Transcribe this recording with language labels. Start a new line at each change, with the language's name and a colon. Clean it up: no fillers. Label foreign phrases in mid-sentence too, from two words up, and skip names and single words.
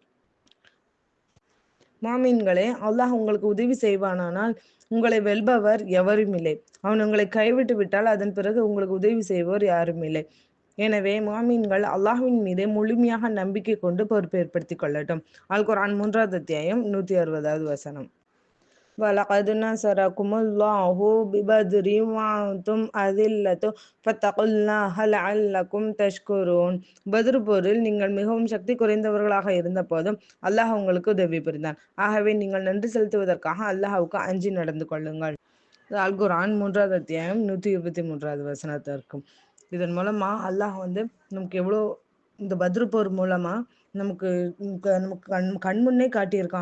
Tamil: மாமீன்களே, அல்லாஹ் உங்களுக்கு உதவி செய்வானானால் உங்களை வெல்பவர் எவரும் இல்லை. அவன் உங்களை கைவிட்டு விட்டால் அதன் பிறகு உங்களுக்கு உதவி செய்வோர் யாரும் இல்லை. எனவே மாமீன்கள் அல்லாஹ்வின் மீதே முழுமையாக நம்பிக்கை கொண்டு பொறுப்பு ஏற்படுத்திக் கொள்ளட்டும். அல் குர்ஆன் 3வது அத்தியாயம் 160வது வசனம்.
Arabic: وَلَقَدْ نَصَرَكُمُ اللَّهُ بِبَدْرٍ وَأَنْتُمْ أَذِلَّةٌ فَاتَّقُوا اللَّهَ لَعَلَّكُمْ تَشْكُرُونَ.
Tamil: பத்ர் போரில் நீங்கள் மிகவும் சக்தி குறைந்தவர்களாக இருந்த போதும் அல்லாஹ் உங்களுக்கு உதவி புரிந்தான். ஆகவே நீங்கள் நன்றி செலுத்துவதற்காக அல்லாஹ்வுக்கு அஞ்சி நடந்து கொள்ளுங்கள். அல் குர்ஆன் 3வது அத்தியாயம் 123வது வசனத்திற்கும். இதன் மூலமா அல்லாஹ் நமக்கு எவ்வளோ இந்த பத்ர் போர் மூலமா நமக்கு நமக்கு கண்முன்னே காட்டியிருக்கான்.